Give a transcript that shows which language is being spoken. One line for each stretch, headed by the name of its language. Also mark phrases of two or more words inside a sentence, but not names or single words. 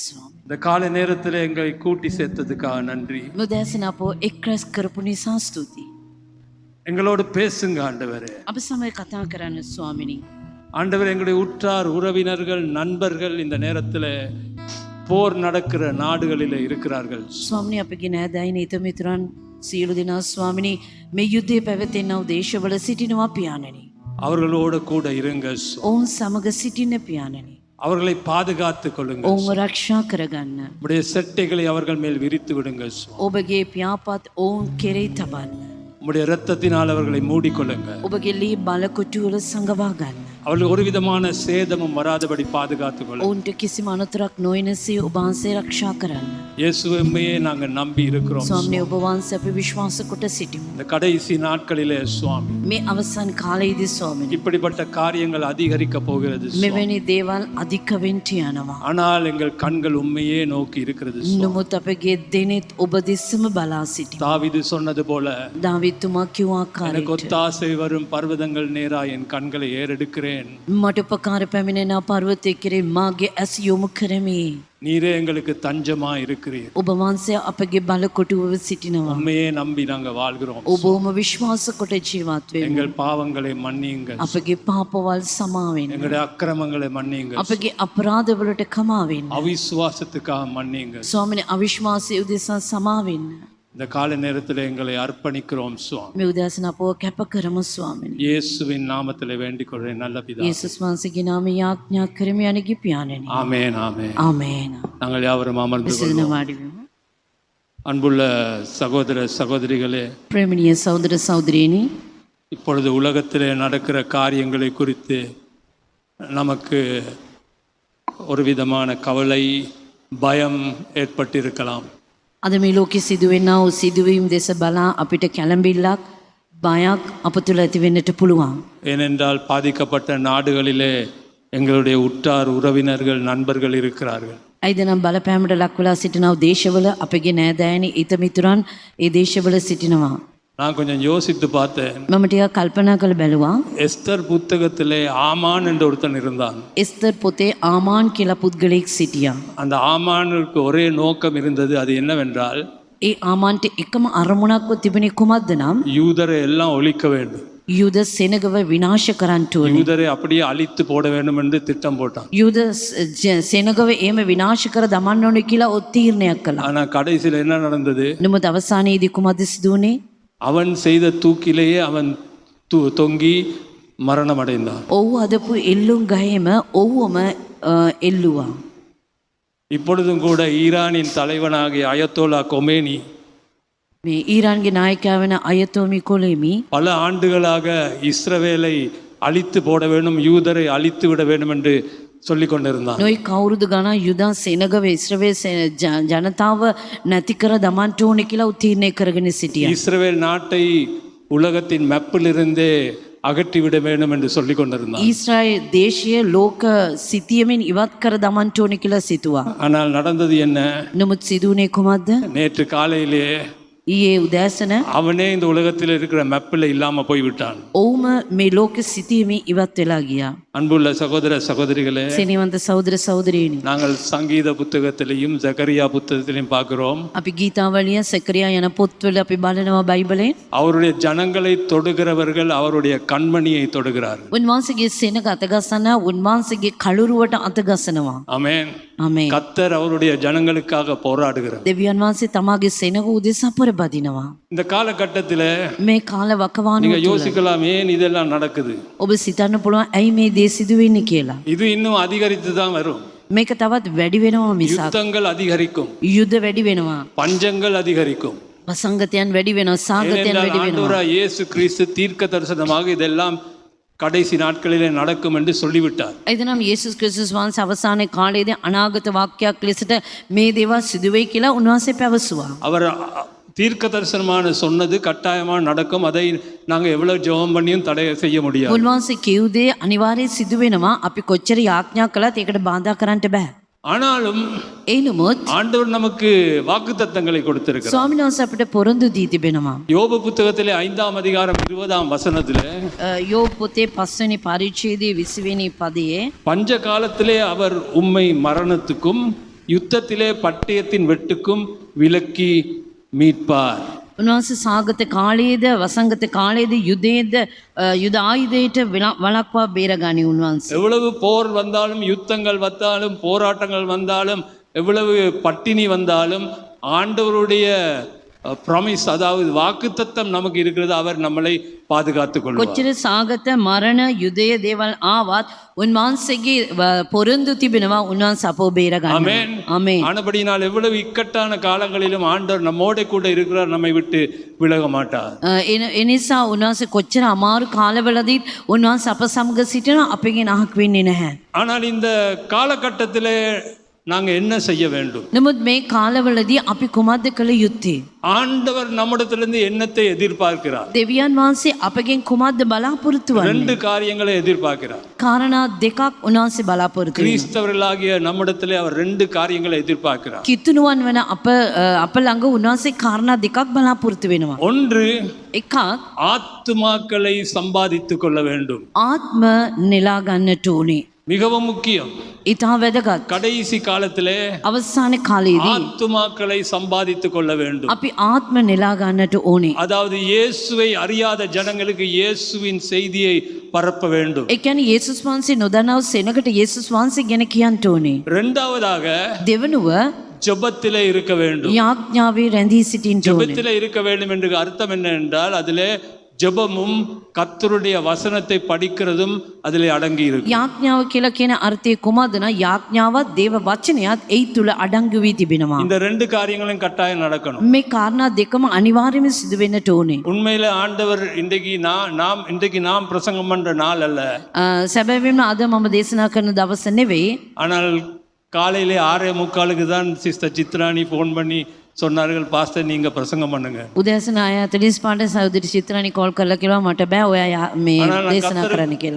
Sinhala: ස්වාමී.
Tamil: இந்த காலை நேரத்தில் எங்களை கூட்டி சேர்த்ததுக்காக நன்றி.
Sinhala: මුදෑසන අපෝ එක් රැස් කරපු නිසා ස්තුතියි.
Tamil: எங்களோடு பேசுங்க ஆண்டவரே.
Sinhala: අප සමග කතා කරන්න ස්වාමිනී.
Tamil: ஆண்டவர் எங்களுடைய உற்றார் உறவினர்கள் நண்பர்கள் இந்த நேரத்தில் போர் நடக்கிற நாடுகளில் இருக்கிறார்கள்.
Sinhala: ස්වාමිනී අපගේ නෑදෑයින හිතමිතුරන් සියලු දෙනා ස්වාමිනී මේ යුද්ධය පැවැතෙන්නව දේශවල සිටිනවා පියාණනි.
Tamil: அவர்களோடு கூட இருங்க.
Sinhala: ඔවුන් සමග සිටින්න පියාණනි.
Tamil: அவர்களை பாதுகாத்துக் கொள்ளுங்க.
Sinhala: ඔවුන්ව රක්ෂා කරගන්න.
Tamil: உடைய செட்டைகளை அவர்கள் மேல் விரித்து விடுங்க.
Sinhala: ඔබගේ පියාපත් ඔවුන් කෙරෙහි තබන්න.
Tamil: உடைய இரத்தத்தினால் அவர்களை மூடிக்கொள்ளுங்க.
Sinhala: ඔබගේ ලී බලකොටුවල සංගවා ගන්න.
Tamil: அவர்கள் ஒரு விதமான சேதமும் வராதபடி பாதுகாத்துக் கொள்ளுங்க.
Sinhala: ඔවුන්ට කිසිම අනතුරක් නොයනසේ ඔබ වහන්සේ රක්ෂා කරන්න.
Tamil: இயேசுவையே நாங்கள் நம்பி இருக்கிறோம்.
Sinhala: ස්වාමිනේ ඔබ වහන්සේ අපි විශ්වාස කොට සිටිමු.
Tamil: இந்த கடைசி நாட்களிலே சுவாமி
Sinhala: මේ අවසන් කාලයේදී ස්වාමිනේ
Tamil: இப்படிப்பட்ட காரியங்கள் அதிகரிக்க போகிறது.
Sinhala: මෙවැනි දේවල් අධික වෙන්න යනවා.
Tamil: ஆனால் எங்கள் கண்கள் உண்மையே நோக்கி இருக்கிறது.
Sinhala: නමුත් අපගේ දෙනෙත් ඔබ දෙස්සම බලා සිටිමු.
Tamil: தாவீது சொன்னது போல
Sinhala: දාවිතුමා කිව්ව
Tamil: எனக்கு
Sinhala: ආකාරයට
Tamil: ஒத்தாசை வரும் பர்வதங்கள் நேரா என் கண்களை ஏறெடுக்கிறேன்.
Sinhala: මට උපකාර පැමිණෙන පර්වතය කෙරේ මාගේ ඇස් යොමු කරමි.
Tamil: நீரே எங்களுக்கு தஞ்சமா இருக்கிறீர்.
Sinhala: ඔබ වහන්සේ අපගේ බලකොටුව සිටිනවා.
Tamil: உண்மையே நம்பி நாங்க வாழ்கிறோம்.
Sinhala: ඔබවම විශ්වාස කොට ජීවත් වෙමු.
Tamil: எங்கள் பாவங்களை மன்னியுங்க.
Sinhala: අපගේ පාපවල් සමා වෙන්න.
Tamil: எங்களுடைய அக்கிரமங்களை மன்னியுங்க.
Sinhala: අපගේ අපරාධවලට කමා වෙන්න.
Tamil: அவிசுவாசத்துக்காக மன்னியுங்க.
Sinhala: ස්වාමිනේ අවිශ්වාසය උදෙසා සමා වෙන්න.
Tamil: இந்த கால நேரத்தில் எங்களை அர்ப்பணிக்கிறோம் சுவாமி.
Sinhala: මේ උදෑසන අපව කැප කරමු ස්වාමිනේ.
Tamil: இயேசுவின் நாமத்தில் வேண்டிக் கொள்கிறேன் நல்ல பிதாவே.
Sinhala: යේසුස් වහන්සේගේ නාමයෙන් යාඥා කරමි අනගේ පියාණනි.
Tamil: ஆமென் ஆமென்.
Sinhala: ආමේන.
Tamil: நாங்கள் யாவரும் அமர்ந்து
Sinhala: විසඳන
Tamil: கொள்வோம்.
Sinhala: වාඩි වෙමු.
Tamil: அன்புள்ள சகோதர சகோதரிகளே,
Sinhala: ප්‍රේමණීය සහෝදර සහෝදරියනි,
Tamil: இப்பொழுது உலகத்திலே நடக்கிற காரியங்களை குறித்து நமக்கு ஒரு விதமான கவலை பயம் ஏற்பட்டிருக்கலாம்.
Sinhala: අද මේ ලෝකෙ සිදුවෙනා වූ සිදුවීම් දෙස බලා අපිට කැළඹිල්ලක් බයක් අප තුළ ඇති වෙන්නට පුළුවන්.
Tamil: ஏனென்றால் பாதிக்கப்பட்ட நாடுகளிலே எங்களுடைய உற்றார் உறவினர்கள் நண்பர்கள் இருக்கிறார்கள்.
Sinhala: ඇයිද නම් බලපෑමට ලක් වෙලා සිටිනා වූ දේශවල අපගේ නෑදෑයනි හිතමිතුරන් ඒ දේශවල සිටිනවා.
Tamil: நான் கொஞ்சம் யோசித்து பார்த்தேன்.
Sinhala: මම ටිකක් කල්පනා කළ බැලුවා.
Tamil: எஸ்தர் புத்தகத்திலே ஆமான் என்ற ஒருத்தன் இருந்தான்.
Sinhala: එස්තර් පොතේ ආමාන් කියලා පුද්ගලයෙක් සිටියා.
Tamil: அந்த ஆமானுக்கு ஒரே நோக்கம் இருந்தது. அது என்னவென்றால்
Sinhala: ඒ ආමාන්ට එකම අරමුණක්ව තිබුණේ කුමක්ද නම්
Tamil: யூதரை எல்லாம் ஒழிக்க வேண்டும்.
Sinhala: යුද සෙනගව විනාශ කරන්නට ඕනේ.
Tamil: யூதரை அப்படியே அழித்து போட வேண்டும் என்று திட்டம் போட்டான்.
Sinhala: යුද සෙනගව එහෙම විනාශ කර දමන්න ඕනේ කියලා ඔත් තීරණයක් කළා.
Tamil: ஆனா கடைசியில் என்ன நடந்தது?
Sinhala: නමුත් අවසානයේදී කුමක්ද සිදු වුනේ?
Tamil: அவன் செய்த தூக்கிலேயே அவன் தொங்கி மரணம் அடைந்தான்.
Sinhala: ඔව් අදපු එල්ලුම් ගහේම ඔව්වම එල්ලුවා.
Tamil: இப்பொழுதும் கூட ஈரானின் தலைவனாகிய அயத்தோலா கொமேனி
Sinhala: මේ ඊරාන්ගේ නායකයා වෙන අයතෝමි කොලේමි
Tamil: பல ஆண்டுகளாக இஸ்ரவேலை அழித்து போட வேண்டும், யூதரை அழித்து விட வேண்டும் என்று சொல்லிக் கொண்டிருந்தான்.
Sinhala: නොයි කවුරුදු ගණන් යුදා සෙනගව ඉස්රායෙල් ජනතාව නැති කර දමන්න ඕනේ කියලා උත්ීර්ණය කරගෙන සිටියා.
Tamil: இஸ்ரவேல் நாட்டை உலகத்தின் மெப்பிலிருந்தே அகற்றி விட வேண்டும் என்று சொல்லிக் கொண்டிருந்தான்.
Sinhala: ඊශ්‍රායෙල් දේශය ලෝක සිතියමින් ඉවත් කර දමන්න ඕනේ කියලා සිතුවා.
Tamil: ஆனால் நடந்தது என்ன?
Sinhala: නමුත් සිදුුනේ කුමක්ද?
Tamil: நேற்று காலையிலே
Sinhala: ඊයේ උදෑසන
Tamil: அவனே இந்த உலகத்தில் இருக்கிற மெப்பில் இல்லாம போய்விட்டான்.
Sinhala: ඔවුම මේ ලෝක සිතියමින් ඉවත් වෙලා ගියා.
Tamil: அன்புள்ள சகோதர சகோதரிகளே,
Sinhala: සෙනෙවන්ත සහෝදර සහෝදරියනි,
Tamil: நாங்கள் சங்கீத புத்தகத்திலையும் ஜகரியா புத்தகத்திலையும் பார்க்கிறோம்.
Sinhala: අපි ගීතාවලිය සකරියා යන පොත්වල අපි බලනවා බයිබලේ
Tamil: அவருடைய ஜனங்களை தொடுகிறவர்கள் அவருடைய கண்மணியை தொடுகிறார்கள்.
Sinhala: උන්වහන්සේගේ සෙනග අතගසන උන්වහන්සේගේ කළුරුවට අතගසනවා.
Tamil: ஆமென்.
Sinhala: ආමේන්.
Tamil: கர்த்தர் அவருடைய ஜனங்களுக்காக போராடுகிறார்.
Sinhala: දෙවියන් වහන්සේ තමාගේ සෙනග උදෙසා පොරබදිනවා.
Tamil: இந்த காலகட்டத்தில்
Sinhala: මේ කාල වකවානුව
Tamil: நீங்க
Sinhala: තුළ
Tamil: யோசிக்கலாம், ஏன் இதெல்லாம் நடக்குது?
Sinhala: ඔබ සිතන්න පුළුවන් ඇයි මේ දේ සිදු වෙන්නේ කියලා.
Tamil: இது இன்னும் அதிகரித்து தான் வரும்.
Sinhala: මේක තවත් වැඩි වෙනවා මිසක්
Tamil: யுத்தங்கள் அதிகரிக்கும்,
Sinhala: යුද්ධ වැඩි වෙනවා,
Tamil: பஞ்சங்கள் அதிகரிக்கும்.
Sinhala: වසංගතයන් වැඩි වෙනවා, සාගතයන්
Tamil: ஏனென்றால்
Sinhala: වැඩි වෙනවා.
Tamil: ஆண்டவராய் இயேசு கிறிஸ்து தீர்க்க தரிசனமாக இதெல்லாம் கடைசி நாட்களிலே நடக்கும் என்று சொல்லிவிட்டார்.
Sinhala: එදනම් යේසුස් ක්‍රිස්තුස් වහන්සේ අවසානයේ කාලයේදී අනාගත වාක්‍යයක් ලෙසට මේ දේවල් සිදු වෙයි කියලා උන්වහන්සේ පැවසුවා.
Tamil: அவர் தீர்க்க தரிசனமான சொன்னது கட்டாயமாக நடக்கும். அதை நாங்கள் எவ்வளவு ஜெபம் பண்ணியும் தடை செய்ய முடியாது.
Sinhala: උන්වහන්සේ කිව් දේ අනිවාර්යයෙන් සිදු වෙනවා. අපි කොච්චර යාඥා කළත් ඒකට බාධා කරන්න බෑ.
Tamil: ஆனாலும்
Sinhala: ඒ නමුත්
Tamil: ஆண்டவர் நமக்கு வாக்குத்தத்தங்களை கொடுத்திருக்கிறார்.
Sinhala: ස්වාමීන් වහන්සේ අපිට පොරොන්දු දී තිබෙනවා.
Tamil: யோபு புத்தகத்திலே 5ஆம் அதிகாரம் 20ஆம் வசனத்திலே
Sinhala: යෝබ් පොතේ 5 වෙනි පරිච්ඡේදයේ 20 වෙනි පදයේ
Tamil: பஞ்ச காலத்திலே அவர் உம்மை மரணத்துக்கும் யுத்தத்திலே பட்டயத்தின் வெட்டுக்கும் விலக்கி மீட்பார்.
Sinhala: උන්වහන්සේ සාගත කාලයේද වසංගත කාලයේද යුදයේද යුද ආයුධයට වළක්වා බේරගනි උන්වහන්සේ.
Tamil: எவ்வளவு போர் வந்தாலும் யுத்தங்கள் வந்தாலும் போராட்டங்கள் வந்தாலும் எவ்வளவு பட்டினி வந்தாலும் ஆண்டவருடைய ப்ராமிஸ் அதாவது வாக்குத்தத்தம் நமக்கு இருக்கிறது, அவர் நம்மளை பாதுகாத்துக் கொள்வார்.
Sinhala: කොච්චර සාගත මරණ යුදය දේවල් ආවත් උන්වහන්සේගේ පොරොන්දු තිබෙනවා උන්වහන්සේ අපව බේරගන්න.
Tamil: ஆமென்.
Sinhala: ආමේන්.
Tamil: ஆனபடினால் எவ்வளவு இக்கட்டான காலங்களிலும் ஆண்டவர் நம்மோட கூட இருக்கிறார், நம்மை விட்டு விலக மாட்டார்.
Sinhala: එනිසා උන්වහන්සේ කොච්චර අමාරු කාලවලදීත් උන්වහන්සේ අප සමග සිටිනවා, අපගෙන් අහක් වෙන්නේ නැහැ.
Tamil: ஆனால் இந்த காலகட்டத்திலே நாங்க என்ன செய்ய வேண்டும்?
Sinhala: නමුත් මේ කාලවලදී අපි කුමක්ද කළ යුත්තේ?
Tamil: ஆண்டவர் நம்மிடத்திலிருந்து என்னத்தை எதிர்பார்க்கிறார்?
Sinhala: දෙවියන් වහන්සේ අපගෙන් කුමක්ද බලාපොරොත්තු වන්නේ?
Tamil: ரெண்டு காரியங்களை எதிர்பார்க்கிறார்.
Sinhala: කාරණා දෙකක් උන්වහන්සේ බලාපොරොත්තු වෙනවා.
Tamil: கிறிஸ்தவர்களாகிய நம்மிடத்திலே அவர் ரெண்டு காரியங்களை எதிர்பார்க்கிறார்.
Sinhala: කිතුණුවන් වන අප ළඟ උන්වහන්සේ කාරණා දෙකක් බලාපොරොත්තු වෙනවා.
Tamil: ஒன்று,
Sinhala: එකක්
Tamil: ஆத்துமாக்களை சம்பாதித்துக் கொள்ள வேண்டும்.
Sinhala: ආත්ම නෙලා ගන්නට ඕනේ.
Tamil: மிகவும் முக்கியம்.
Sinhala: ඊටා වැදගත්.
Tamil: கடைசி காலத்திலே
Sinhala: අවසාන කාලයේදී
Tamil: ஆத்துமாக்களை சம்பாதித்துக் கொள்ள வேண்டும்.
Sinhala: අපි ආත්ම නෙලා ගන්නට ඕනේ.
Tamil: அதாவது இயேசுவை அறியாத ஜனங்களுக்கு இயேசுவின் செய்தியை பரப்ப வேண்டும்.
Sinhala: ඒ කියන්නේ යේසුස් වහන්සේ නොදන්නව සෙනකට යේසුස් වහන්සේ ගැන කියන්න ඕනේ.
Tamil: இரண்டாவதாக
Sinhala: දෙවනුව
Tamil: ஜெபத்திலே இருக்க வேண்டும்.
Sinhala: යාඥාවේ රැඳී සිටින්න ඕනේ.
Tamil: ஜெபத்திலே இருக்க வேண்டும் என்று அர்த்தம் என்ன என்றால், அதிலே ஜெபமும் கர்த்தருடைய வசனத்தை படிக்கிறதும் அதிலே அடங்கி இருக்கு.
Sinhala: යාඥාව කියලා කියන අර්ථය කොහොමද? යාඥාවත් දේව වචනයත් එයි තුල අඩංගු වී තිබෙනවා.
Tamil: இந்த ரெண்டு காரியங்களும் கட்டாயம் நடக்கணும்.
Sinhala: මේ කාරණා දෙකම අනිවාර්යයෙන්ම සිදු වෙන්නට ඕනේ.
Tamil: உண்மையிலே ஆண்டவர் இன்றைக்கு நாம் பிரசங்கம் பண்ற நாள் அல்ல.
Sinhala: සැබවින්ම අද මම දේශනා කරන දවස නෙවෙයි.
Tamil: ஆனால் காலையிலே 6:45 தான் சிஸ்டர் சித்ராணி ஃபோன் பண்ணி சொன்னார்கள், பாஸ்டர் நீங்க பிரசங்கம் பண்ணுங்க.
Sinhala: උදෑසන 6:45 සහෝදரி චිත්‍රානි කෝල් කරලා කිව්වා මට බෑ ඔයා මේ දේශනා කරන්න කියලා.